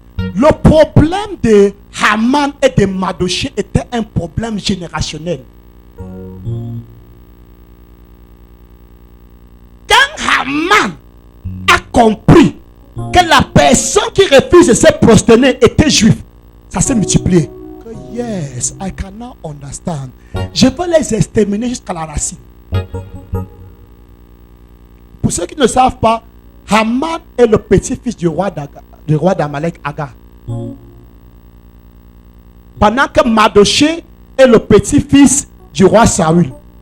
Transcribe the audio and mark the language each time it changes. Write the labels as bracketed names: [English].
[French] Le problème de Haman et de Mardochée était un problème générationnel. Quand Haman a compris que la personne qui refuse de se prosterner était juif, ça s'est multiplié. [English] Yes, I cannot understand. [French] Je veux les exterminer jusqu'à la racine. Pour ceux qui ne savent pas, Haman est le petit-fils du roi d'Amalek, Agar. Pendant que Mardochée est le petit-fils du roi Saül.